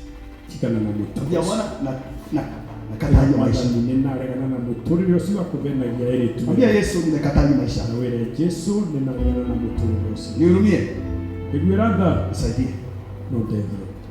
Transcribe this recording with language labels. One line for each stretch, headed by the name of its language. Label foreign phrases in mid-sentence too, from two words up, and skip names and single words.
Kikuyu: Tigana na mũtũũrĩre.
Swahili: Ya bwana nakataa hiyo maisha.
Kikuyu: Nĩnaregana na mũtũũrĩre ũcio wa kũvenagia ĩrĩtu.
Swahili: Ambia Yesu, nimekataa hiyo maisha.
Kikuyu: Na wĩre Jesũ nĩnaregana na mũtũũrĩre ũcio.
Swahili: Nihurumie,
Kikuyu: Iguĩra tha
Swahili: nisaidie.
Kikuyu: no ndeithie.